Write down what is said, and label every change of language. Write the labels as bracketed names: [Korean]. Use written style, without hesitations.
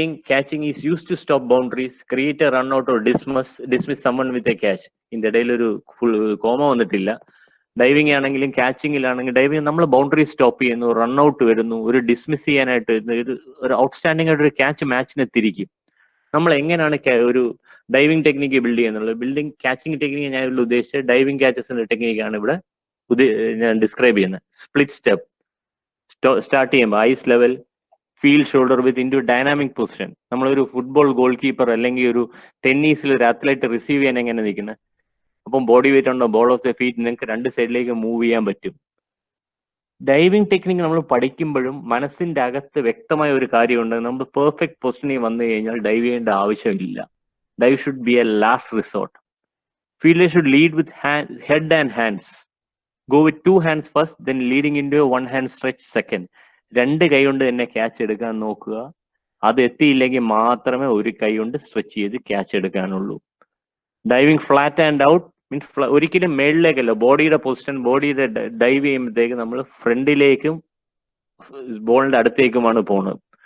[English] Catching is used to stop boundaries, create a run out or dismiss someone with a catch. [Malayalam] ഇതിന്റെ ഇടയിൽ ഒരു full comma വന്നിട്ടില്ല. Diving ആണെങ്കിലും ക്യാച്ചിങ്ങിലാണെങ്കിലും diving നമ്മൾ boundary stop ചെയ്യുന്നു, run out വരുന്നു, ഒരു ഡിസ്മിസ് ചെയ്യാനായിട്ട് ഒരു ഔട്ട്സ്റ്റാൻഡിംഗ് ആയിട്ട് ഒരു ക്യാച്ച് മാച്ചിനെ തിരിക്കും. നമ്മൾ എങ്ങനെയാണ് ഒരു diving technique build ചെയ്യുന്നുള്ളത്? Catching technique ഞാൻ ഇവിടെ ഉദ്ദേശിച്ചത് ഡൈവിംഗ് ക്യാച്ചസിന്റെ ടെക്നിക്കാണ് ഇവിടെ ഞാൻ ഡിസ്ക്രൈബ് ചെയ്യുന്നത്. സ്പ്ലിറ്റ് സ്റ്റെപ്പ്, സ്റ്റാർട്ട് ചെയ്യുമ്പോൾ ice level, [English] Field shoulder width into dynamic position. [Malayalam] നമ്മളൊരു ഫുട്ബോൾ ഗോൾ കീപ്പർ അല്ലെങ്കിൽ ഒരു ടെന്നീസിൽ ഒരു അത്ലറ്റ് റിസീവ് ചെയ്യാൻ എങ്ങനെ നിൽക്കുന്നത്? അപ്പം ബോഡി വെയിറ്റ് ഉണ്ടോ, [English] ball of the feet, [Malayalam] നിങ്ങൾക്ക് രണ്ട് സൈഡിലേക്ക് മൂവ് ചെയ്യാൻ പറ്റും. ഡൈവിംഗ് ടെക്നിക്ക് നമ്മൾ പഠിക്കുമ്പോഴും മനസ്സിന്റെ അകത്ത് വ്യക്തമായ ഒരു കാര്യമുണ്ട്, നമ്മൾ പെർഫെക്റ്റ് പൊസിഷനിൽ വന്നു കഴിഞ്ഞാൽ ഡൈവ് ചെയ്യേണ്ട ആവശ്യമില്ല. [English] Dive should be a last resort. Fielder should lead with head and hands. Go with 2 hands first, then leading into a 1 hand stretch second. [Malayalam] രണ്ട് കൈ കൊണ്ട് തന്നെ ക്യാച്ച് എടുക്കാൻ നോക്കുക. അത് എത്തിയില്ലെങ്കിൽ മാത്രമേ ഒരു കൈ കൊണ്ട് സ്ട്രെച്ച് ചെയ്ത് catch എടുക്കാനുള്ളൂ. [English] diving flat and out means [Malayalam] ഒരിക്കലും മേളിലേക്കല്ല, ബോഡിയുടെ പൊസിഷൻ, ബോഡിയുടെ ഡൈവ് ചെയ്യുമ്പോഴത്തേക്ക് നമ്മൾ ഫ്രണ്ടിലേക്കും ബോളിന്റെ അടുത്തേക്കുമാണ് പോകുന്നത്.